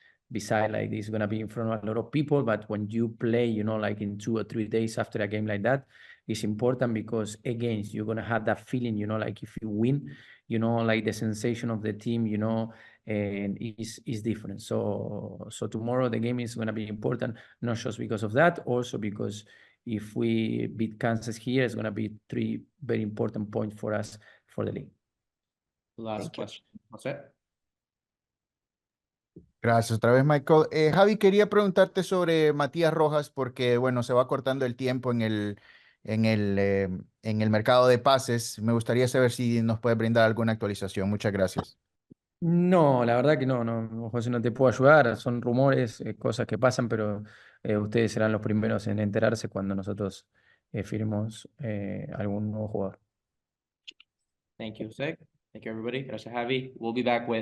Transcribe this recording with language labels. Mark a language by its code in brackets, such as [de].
[en] beside like this, gonna be in front of a lot of people. But when you play, you know, like in 2 or 3 days after a game like that, it's important because again, you're gonna have that feeling, you know, like if you win, you know, like the sensation of the team, you know, and is different. So tomorrow the game is gonna be important, not just because of that, also because if we beat Kansas here, it's gonna be 3 very important points for us for the league. Last Thank you. question. Jose? [es] Gracias otra vez, Michael. Javi, quería preguntarte sobre Matías Rojas porque, bueno, se va cortando el tiempo en el mercado de pases. Me gustaría saber si nos puedes brindar alguna actualización. Muchas gracias. No, la verdad que no, José, no te puedo ayudar. Son rumores, cosas que pasan, pero ustedes serán los primeros en enterarse cuando nosotros firmemos algún nuevo jugador. [en] Thank you, Jose. Thank you, everybody. [es] Gracias, Javi. [en] We'll be back with